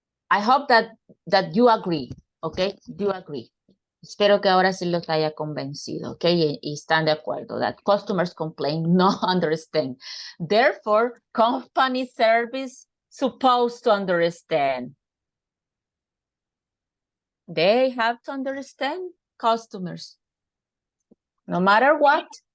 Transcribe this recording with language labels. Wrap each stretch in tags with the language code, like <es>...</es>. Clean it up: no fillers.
<en>I hope that you agree, okay? You agree.</en> <es>Espero que ahora sí los haya convencido, okay? Y están de acuerdo</es> <en>that customers complain, no understand. Therefore, company service supposed to understand. They have to understand customers. No matter what.</en>